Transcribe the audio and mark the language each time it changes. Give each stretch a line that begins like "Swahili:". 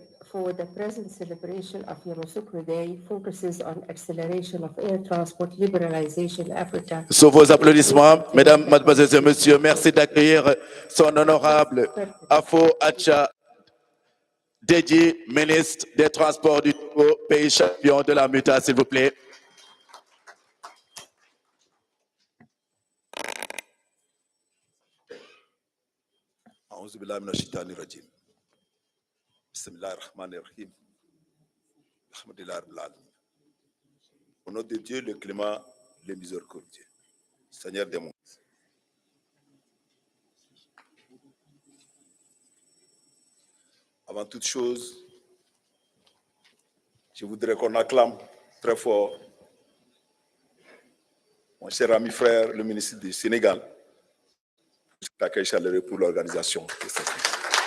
English: For the present celebration of Yamoussoukro Day focuses on acceleration of air transport liberalization Africa.
French: Sous vos applaudissements, mesdames, mademoiselles et messieurs, merci d'accueillir son honorable Afo Acha Dedi, ministre des Transports du Togo, pays champion de la MUTA, s'il vous plaît.
Arabic: أعوذ بالله من الشيطان الرجيم بسم الله الرحمن الرحيم الحمد لله رب العالمين.
French: Au nom de Dieu, le clément, le miséricordieux, Seigneur des mondes. Avant toute chose, je voudrais qu'on acclame très fort mon cher ami frère, le ministre du Sénégal, pour cet accueil chaleureux pour l'organisation de cette fête.